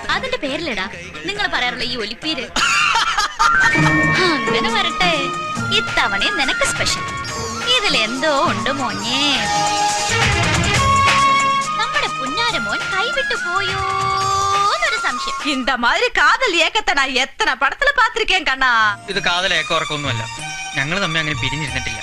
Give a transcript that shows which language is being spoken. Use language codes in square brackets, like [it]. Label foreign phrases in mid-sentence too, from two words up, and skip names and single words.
[ml] അതിന്റെ പേരിലടാ നിങ്ങൾ പറയാറുള്ള ഈ ഒലിപ്പീര്. അങ്ങനെ വരട്ടെ, ഇത്തവണ നിനക്ക് സ്പെഷ്യൽ. ഇതിലെന്തോ ഉണ്ട് മോഞ്ഞേ. നമ്മുടെ പുന്നാരമോൻ കൈവിട്ടു പോയോന്നൊരു സംശയം. [ta] இந்த மாதிரி காதல் ஏக்கத்தை நான் எத்தனை படத்துல பாத்திருக்கேன் கண்ணா. [ml] ഇത് കാതൽ ഏക്കോർക്കൊന്നുമല്ല. ഞങ്ങൾ തമ്മിൽ അങ്ങനെ പിരിഞ്ഞിരുന്നിട്ടില്ല.